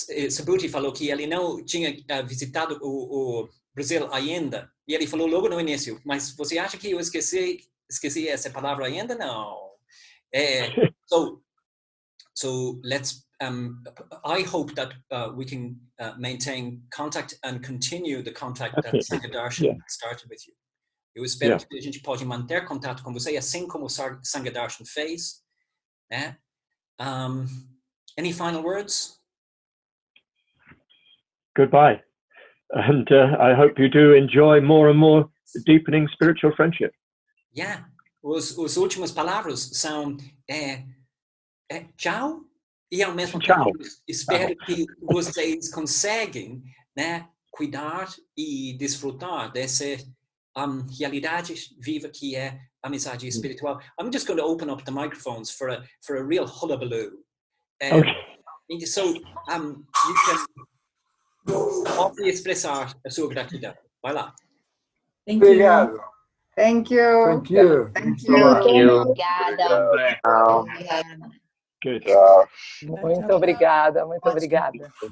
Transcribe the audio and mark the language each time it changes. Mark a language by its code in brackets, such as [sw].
[pt] Subhuti falou que ele não tinha visitado o Brasil ainda. E ele falou logo no início, mas você acha que eu esqueci essa palavra ainda? Não. [en] So let's, I hope that we can maintain contact and continue the contact that Sangha Darshan started with you. [pt] Eu espero que a gente pode manter contato com você, assim como o Sangha Darshan fez. [en] Né? Any final words? Goodbye. And I hope you do enjoy more and more deepening spiritual friendship. Yeah. [pt] As últimas palavras são tchau. E ao mesmo tempo, espero que vocês conseguem, né, cuidar e desfrutar dessa realidade viva que é amizade espiritual. [en] I'm just going to open up the microphones for a real hullabaloo. Okay. So you can [pt] pode expressar a sua gratidão. Vai lá. [en] Thank you. Thank you. Thank you. Thank you. [pt] Obrigada. [en] Good. [pt] Muito obrigada, muito obrigada.